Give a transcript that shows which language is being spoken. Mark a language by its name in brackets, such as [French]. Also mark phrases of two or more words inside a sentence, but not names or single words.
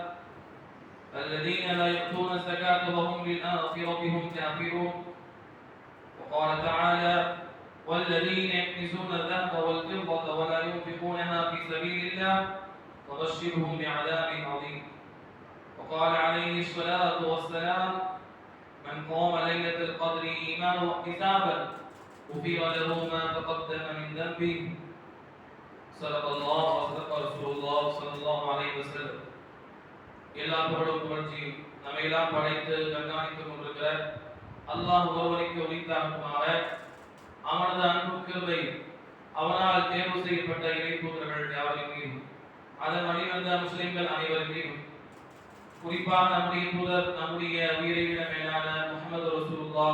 [Arabic] الذين لا يؤتون الزكاة وهم بالآخرة هم كافرون وقال تعالى والذين يكنزون الذهب والفضة ولا ينفقونها في سبيل الله فبشرهم بعذاب عظيم وقال عليه الصلاة والسلام من قام ليلة القدر إيمانا واحتسابا غفر له ما تقدم من ذنبه صدق الله وصدق رسول الله صلى الله عليه وسلم. [Tamil] எல்லா புகழும் புகழ்ச்சியும் நம்மையெல்லாம் படைத்து கண்காணித்துக் கொண்டிருக்கிற அல்லாஹ் ஒருவனுக்கு உரித்தாகுமாக அவனது அன்பு கிருபை அவனால் தேர்வு செய்யப்பட்ட இறை தூதர்கள் யாவரின் மீதும் அதன் வழிவந்த முஸ்லிம்கள் அனைவரின் மீதும் குறிப்பாக நம்முடைய தூதர் நம்முடைய உயிரை விட மேலான முஹம்மது ரசூலுல்லாஹ்